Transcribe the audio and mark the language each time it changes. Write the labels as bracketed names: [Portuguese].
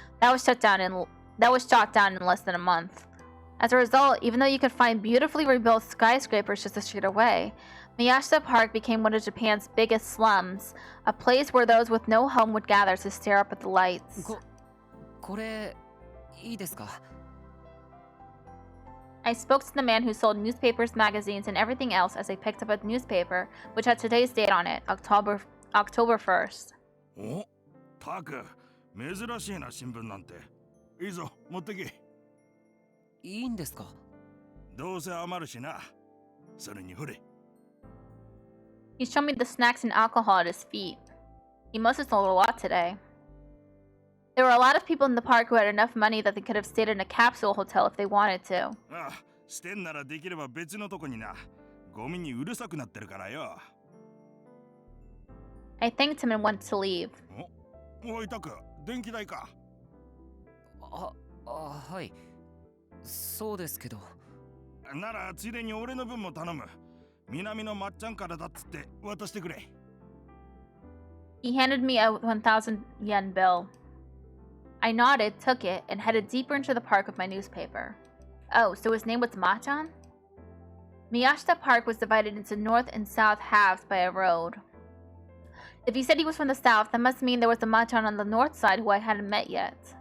[English] That was shot down in less than a month. As a result, even though you could find beautifully rebuilt skyscrapers just a street away, Miyashita Park became one of Japan's biggest slums, a place where those with no home would gather to stare up at the lights. [Japanese] これいいですか? [English] I spoke to the man who sold newspapers, magazines, and everything else as I picked up a newspaper, which had today's date on it, October 1st. [Japanese] お、タク、珍しいな新聞なんて。いいぞ、持ってけ。いいんですか? どうせ余るしな。それにほれ。 [English] He showed me the snacks and alcohol at his feet. He must have sold a lot today. There were a lot of people in the park who had enough money that they could have stayed in a capsule hotel if they wanted to. [Japanese] ああ、してんならできれば別のとこにな。ゴミにうるさくなってるからよ。 [English] I thanked him and went to leave. [Japanese] おいタク、電気代か。はい。そうですけど。ならついでに俺の分も頼む。南のまっちゃんからだっつって渡してくれ。 [English] He handed me a 1,000 yen bill. I nodded, took it, and headed deeper into the park with my newspaper. Oh, so his name was Machan? Miyashita Park was divided into north and south halves by a road. If he said he was from the south, that must mean there was a Machan on the north side who I hadn't met yet.